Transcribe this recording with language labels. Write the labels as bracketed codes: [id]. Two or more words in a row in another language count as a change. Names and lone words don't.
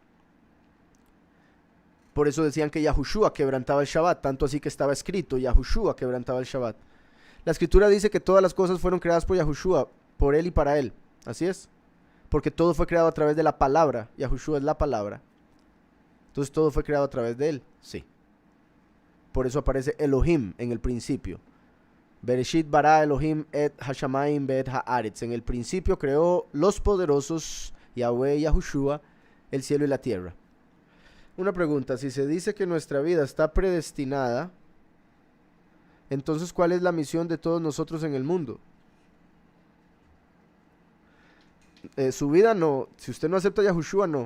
[es] Por eso decían que Yahushua quebrantaba el Shabbat, tanto así que estaba escrito, Yahushua quebrantaba el Shabbat. La escritura dice que todas las cosas fueron creadas por Yahushua, por él y para él, así es, porque todo fue creado a través de la palabra, Yahushua es la palabra. Entonces todo fue creado a través de él, sí. Por eso aparece Elohim en el principio. [he] בראשית ברא אלהים את השמים ואת הארץ. [es] En el principio creó los poderosos, Yahweh y Yahushua, el cielo y la tierra. Una pregunta, si se dice que nuestra vida está predestinada, entonces ¿cuál es la misión de todos nosotros en el mundo? Su vida no, si usted no acepta a Yahushua, no.